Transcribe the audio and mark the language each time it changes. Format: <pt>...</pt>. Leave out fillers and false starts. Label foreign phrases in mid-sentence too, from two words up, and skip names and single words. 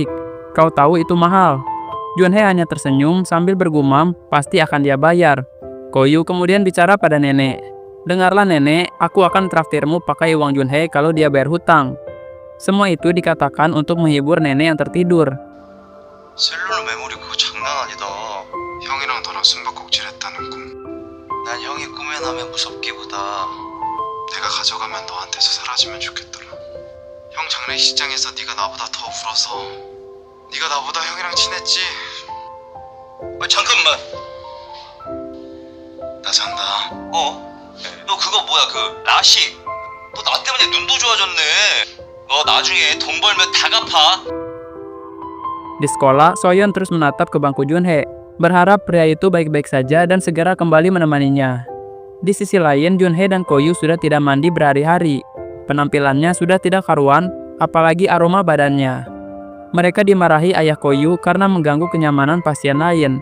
<id>Kau tahu itu mahal. Junhee hanya tersenyum sambil bergumam, pasti akan dia bayar. Koyu kemudian bicara pada nenek. Dengarlah nenek, aku akan traktirmu pakai uang Junhee kalau dia bayar hutang. Semua itu dikatakan untuk menghibur nenek yang tertidur.</id> <ko>셀룰러 메모리 그거 장난 아니다. 형이랑 너랑 숨바꼭질했다는 꿈. 난 형이 꿈에 나면 무섭기보다 내가 가져가면 너한테서 사라지면 좋겠더라. 형 장례식장에서 네가 나보다 더 울어서 네가 나보다 형이랑 친했지. 잠깐만. 나 잔다. 너 그거 뭐야 그 라식. 너 나 때문에 눈도 좋아졌네. 너 나중에 돈 벌면 다 갚아.</ko> <id>Di sekolah, Soyeon terus menatap ke bangku Junhee, berharap pria itu baik-baik saja dan segera kembali menemaninya. Di sisi lain, Junhee dan Koyu sudah tidak mandi berhari-hari. Penampilannya sudah tidak karuan, apalagi aroma badannya. Mereka dimarahi ayah Koyu karena mengganggu kenyamanan pasien lain.</id>